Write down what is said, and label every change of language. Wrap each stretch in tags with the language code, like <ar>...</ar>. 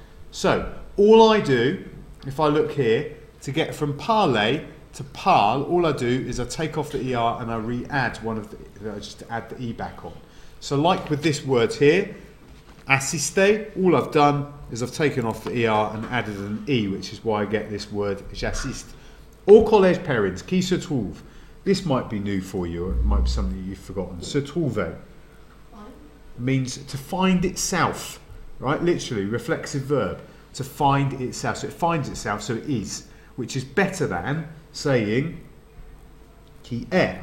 <en>So all I do, if I look here, to get from parler to parle, all I do is I take off the ER and I re-add I just add the E back on. So like with this word here, assister, all I've done is I've taken off the ER and added an E, which is why I get this word j'assiste.</en> <fr>Au collège parents, qui se trouve.</fr> <en>This might be new for you, or it might be something you've forgotten. Se trouver means to find itself, right? Literally, reflexive verb. To find itself. So it finds itself, so it is. Which is better than saying</en> <fr>qui est.</fr>